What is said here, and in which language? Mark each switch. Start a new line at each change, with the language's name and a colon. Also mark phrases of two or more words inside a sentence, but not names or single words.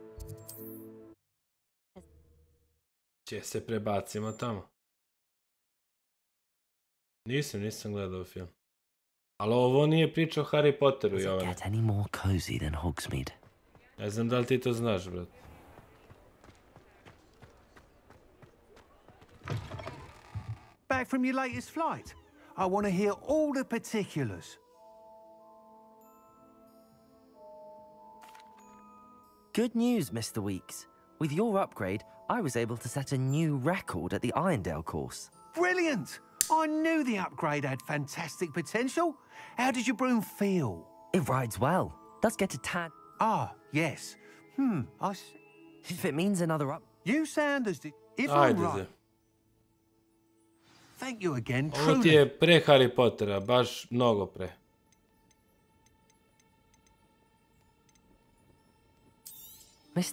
Serbian: Če se prebacimo tamo. Nisam gledao film. Ali ovo nije priča o Harry Potteru, Jovane.
English: Get any more cozy than Hogsmeade? Ne znam da li ti to znaš, brat. Back from your latest flight. I want to hear all the particulars. Good news, Mr. Weeks. With your upgrade, I was able to set a new record at the Irondale course. Brilliant! I knew the upgrade had fantastic potential. How did your broom feel? It rides well. Does get a tad... Ah, yes. If it means another up... You sound as... If I'm right... Thank you again, truly.
Serbian: Ovo ti je pre Harry Pottera, baš mnogo pre.
English: Mr.